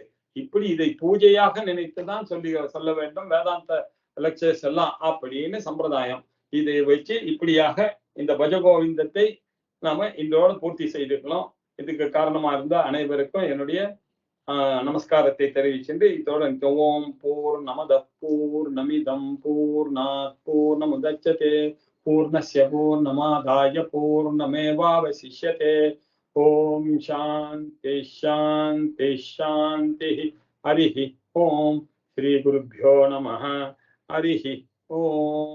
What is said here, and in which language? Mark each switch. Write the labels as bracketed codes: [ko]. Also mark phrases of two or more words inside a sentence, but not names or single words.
[ta] இப்படி இதை பூஜையாக நினைத்துதான் சொல்ல வேண்டும் வேதாந்த லெக்சர்ஸ் எல்லாம் அப்படின்னு சம்பிரதாயம். இதை வச்சு இப்படியாக இந்த பஜகோவிந்தத்தை நாம இன்றோட பூர்த்தி செய்திருக்கலாம். இதுக்கு காரணமா இருந்த அனைவருக்கும் என்னுடைய நமஸ்காரத்தை தெரிவிச்சுட்டு இதோட [sa] ॐ पूर्णमदः पूर्णमिदं पूर्णात् पूर्णमुदच्यते पूर्णस्य पूर्णमादाय पूर्णमेवावशिष्यते. ॐ शान्तिः शान्तिः शान्तिः. हरिः ॐ। श्री गुरुभ्यो नमः. हरिः ॐ.